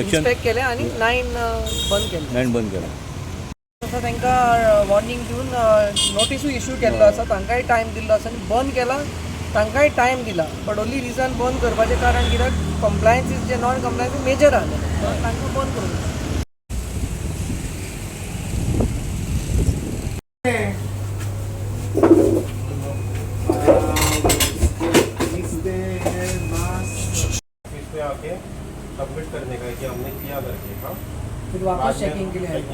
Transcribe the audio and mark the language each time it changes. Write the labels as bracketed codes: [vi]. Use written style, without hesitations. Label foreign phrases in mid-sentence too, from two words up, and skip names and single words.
[kok] इन्स्पेक्ट केले आणि 9 बंद केले. 9 बंद केला. तसं तांकां वॉर्निंग दिवन नोटिसूय इश्यू केल्लो आसा, तांकांय टायम दिल्लो आसा आनी बंद केला तांकांय टायम दिला. [en] but only reason [kok] बंद करपाचें कारण कित्याक [en] compliance is [kok] जे [en] non compliance major [kok] आसलें तांकां बंद करूंक जाय. [hi] पे आके सबमिट करने का है कि हमने किया करके. हाँ, फिर वापस चेकिंग के लिए आएगा.